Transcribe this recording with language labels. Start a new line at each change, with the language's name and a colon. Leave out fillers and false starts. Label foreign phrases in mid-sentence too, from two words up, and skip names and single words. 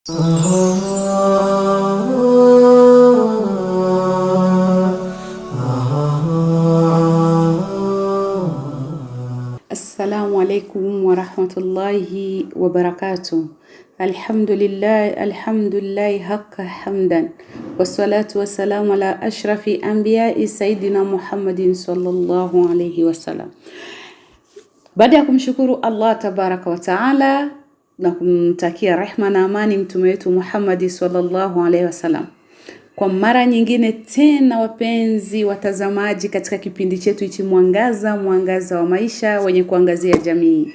Arabic: السلام عليكم ورحمة الله وبركاته. الحمد لله حق حمدا. والصلاة والسلام على أشرف الأنبياء سيدنا محمد صلى الله عليه وسلم.
Swahili: Baada ya kumshukuru Allah
Arabic: تبارك وتعالى
Swahili: na kumtakia rehma na amani mtume wetu Muhammad
Arabic: صلى الله عليه وسلم,
Swahili: kwa mara nyingine tena, wapenzi watazamaji, katika kipindi chetu hichi mwangaza wa maisha wenye kuangazia jamii.